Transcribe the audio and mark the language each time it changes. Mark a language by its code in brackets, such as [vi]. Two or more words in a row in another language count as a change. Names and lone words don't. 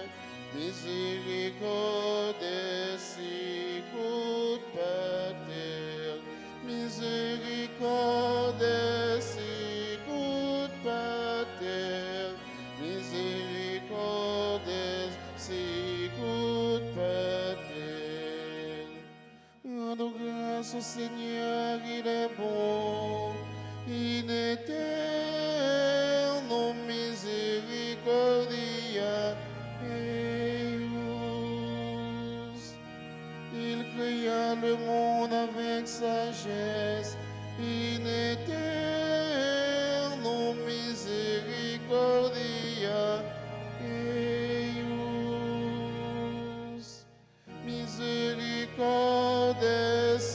[la] miséricorde, sicut pater, miséricorde, sicut pater, miséricorde, sicut pater. [fr] Rendons grâce au Seigneur, il est bon. [la] In eterno misericordia eius. [fr] Il créa le monde avec sagesse. [la] In eterno misericordia eius. Misericordia